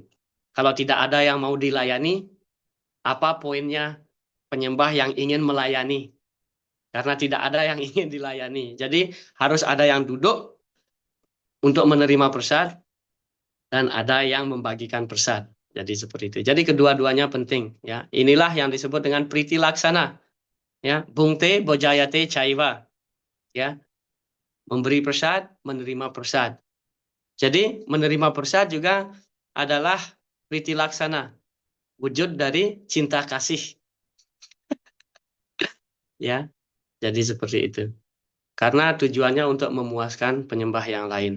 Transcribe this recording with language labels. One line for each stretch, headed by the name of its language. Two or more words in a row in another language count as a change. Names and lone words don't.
Indonesian: Kalau tidak ada yang mau dilayani, apa poinnya penyembah yang ingin melayani? Karena tidak ada yang ingin dilayani. Jadi harus ada yang duduk untuk menerima persad dan ada yang membagikan persad. Jadi seperti itu. Jadi kedua-duanya penting. Ya, inilah yang disebut dengan
Sanskrit: प्रीति लक्षण.
Indonesian: Ya,
Sanskrit: बुङ्ग्ते बोजयते चैव.
Indonesian: Ya, memberi persad, menerima persad. Jadi menerima persad juga adalah
Sanskrit: प्रीति लक्षण,
Indonesian: wujud dari cinta kasih. Ya, jadi seperti itu. Karena tujuannya untuk memuaskan penyembah yang lain.